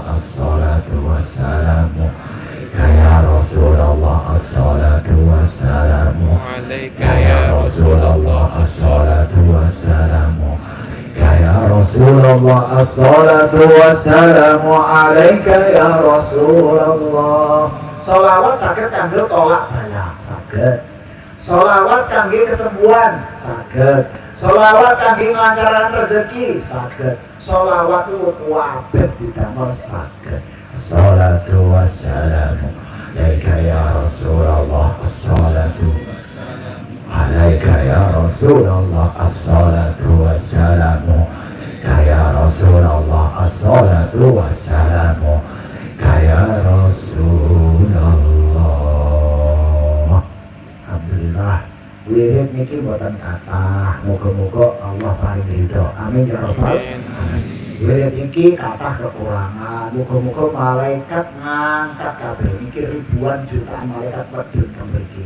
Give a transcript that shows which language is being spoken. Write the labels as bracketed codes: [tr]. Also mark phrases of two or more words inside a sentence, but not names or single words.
[ar] الصلاة والسلام يا رسول الله. الصلاة والسلام عليك يا رسول الله. الصلاة والسلام يا رسول الله. الصلاة والسلام عليك يا رسول الله. [jv] Sholawat saged kangge tolak bala, saged. Sholawat kangge kesembuhan, saged. Sholawat kangge nglancarkan rezeki, saged. Sholawat itu wabah didamel saged. [ar] الصلاة والسلام عليك يا رسول الله. الصلاة عليك يا رسول الله. الصلاة والسلام يا رسول الله. الصلاة والسلام يا رسول الله. Alhamdulillah. [jv] Wirid niki boten kathah. Muga-muga Allah paring ridho. [ar] آمين يا رب العالمين. [jv] Wirid iki kathah kekurangan. Muga-muga malaikat ngangkat kabeh iki ribuan jutaan malaikat medhun mriki.